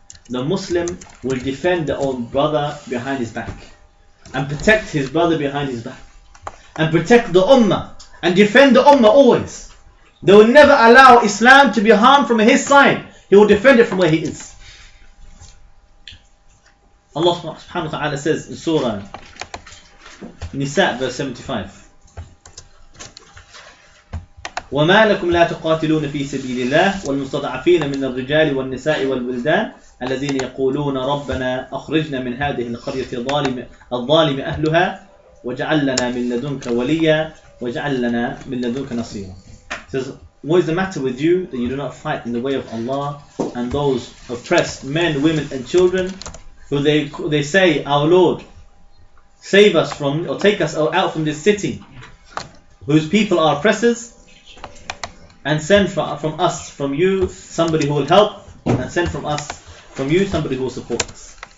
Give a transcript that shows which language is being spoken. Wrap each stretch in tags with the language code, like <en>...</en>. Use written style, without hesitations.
<en>The Muslim will defend their own brother behind his back, and protect his brother behind his back, and protect the Ummah, and defend the Ummah always. They will never allow Islam to be harmed from his side. He will defend it from where he is. Allah subhanahu wa ta'ala says in Surah Nisa verse 75,</en> <ar>وما لكم لا تقاتلون في سبيل الله والمستضعفين من الرجال والنساء والولدان الذين يقولون ربنا أخرجنا من هذه القرية الظالم أهلها واجعل لنا من لدنك وليا واجعل لنا من لدنك نصيرا.</ar> <en>It says, what is the matter with you that you do not fight in the way of Allah and those oppressed men, women and children who they say, our Lord, save us from, or take us out from this city whose people are oppressors, and send from us, from you, somebody who will help, and send from us, from you, somebody who will support us.</en>